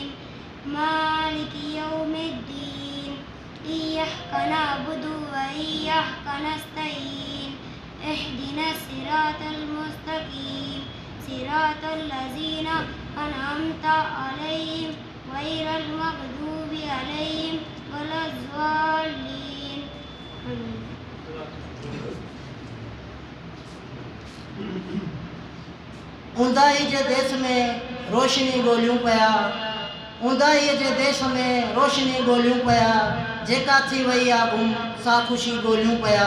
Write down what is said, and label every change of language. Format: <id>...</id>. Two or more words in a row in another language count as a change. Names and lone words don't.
<ar>مالك يوم الدين إياك نعبد وإياك نستعين اهدنا الصراط المستقيم صراط الذين أنعمت عليهم غير المغضوب عليهم ولا الضالين.</ar> <sd>ऊंदाही जे देश में रोशनी ॻोल्हियूं पिया, ऊंदाही जे देश में रोशनी ॻोल्हियूं पिया, जेका थी वई आहे गुम सा ख़ुशी ॻोल्हियूं पिया।</sd>